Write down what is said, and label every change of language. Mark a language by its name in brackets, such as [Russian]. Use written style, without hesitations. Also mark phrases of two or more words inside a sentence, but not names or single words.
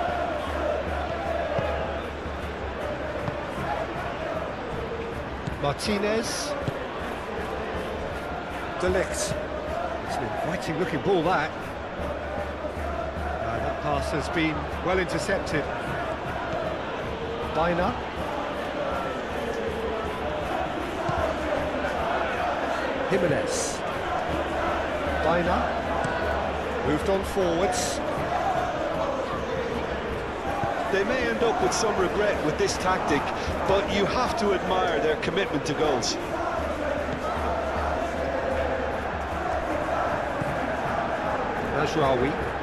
[English] Martinez. De Ligt. It's an inviting looking ball, that. That pass has been well intercepted. Baina. Jimenez. Baina. Moved on forwards. They may end up with some regret with this tactic, but you have to admire their commitment to goals. Mazraoui.